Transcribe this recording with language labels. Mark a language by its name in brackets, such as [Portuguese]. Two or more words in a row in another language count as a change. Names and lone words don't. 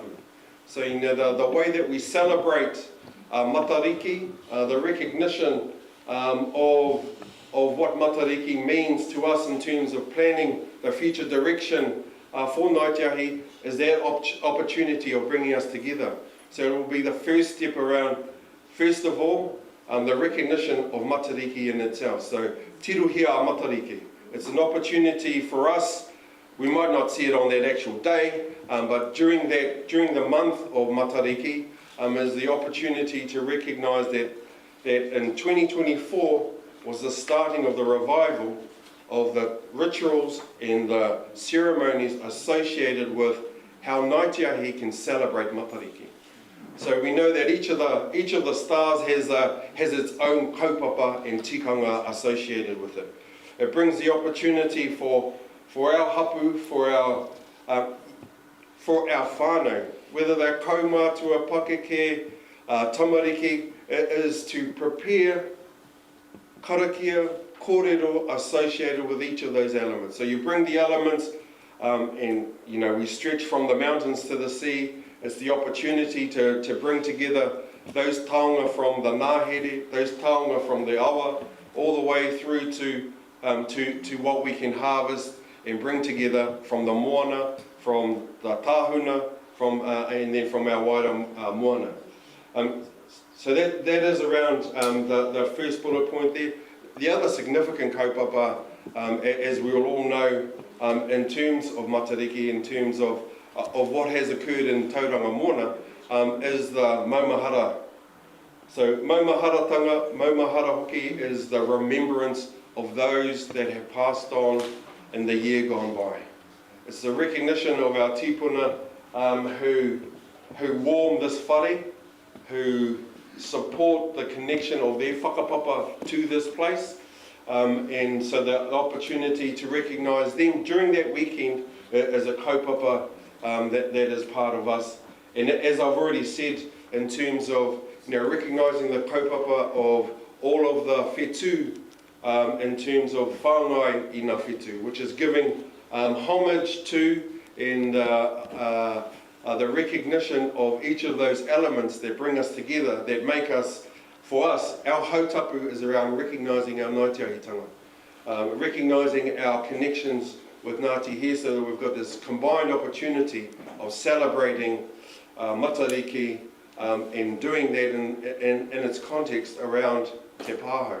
[English] So, you know, the way that we celebrate matariki, the recognition of what matariki means to us in terms of planning the future direction for Ngātiahi, is that opportunity of bringing us together. So it will be the first step around, first of all, the recognition of matariki in itself. [Māori] So tiruhia matariki. [English] It's an opportunity for us. We might not see it on that actual day, but during the month of matariki is the opportunity to recognise that in 2024 was the starting of the revival of the rituals and the ceremonies associated with how Ngātiahi can celebrate matariki. So we know that each of the stars has its own kaupapa and tikanga associated with it. It brings the opportunity for our hapu, for our whānau, whether they're [Māori] kaumātua, pakeke, tamariki, [English] it is to prepare [Māori] karakia, kōrero [English] associated with each of those elements. So you bring the elements and, you know, we stretch from the mountains to the sea. It's the opportunity to bring together those taonga from the ngāhere, those taonga from the awa, all the way through to what we can harvest and bring together from the moana, from the tāhuna, and then from our [Māori] waira moana. [English] So that is around the first bullet point there. The other significant kaupapa, as we will all know, in terms of matariki, in terms of what has occurred in Tauranga Moana, is the maumahara. So [Māori] maumahara hoki [English] is the remembrance of those that have passed on in the year gone by. It's the recognition of our tipuna who warm this whare, who support the connection of their whakapapa to this place, and so the opportunity to recognise them during that weekend is a kaupapa that is part of us. And as I've already said, in terms of, you know, recognising the kaupapa of all of the whetū, in terms of [Māori] whāngai i ngā whetū, [English] which is giving homage to and the recognition of each of those elements that bring us together, that make us, for us, our hautapu is around recognising our Ngātiahi-tanga, recognising our connections with Ngāti here, so that we've got this combined opportunity of celebrating matariki and doing that in its context around Te Pāhau.